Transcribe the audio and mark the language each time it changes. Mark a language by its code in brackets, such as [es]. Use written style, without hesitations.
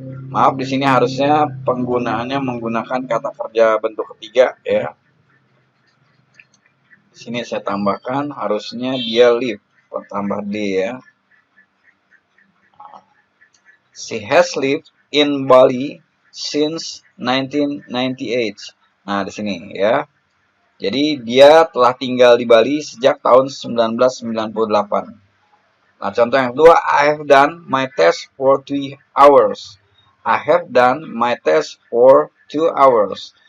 [id] Maaf, di sini harusnya penggunaannya menggunakan kata kerja bentuk ketiga ya. Di sini saya tambahkan harusnya dia live, tambah D ya. [en] She has lived in Bali since 1998. [id] Nah, di sini ya. Jadi dia telah tinggal di Bali sejak tahun 1998. Nah, contoh yang kedua, [en] I have done my test for 2 hours. I have done my test for 2 hours.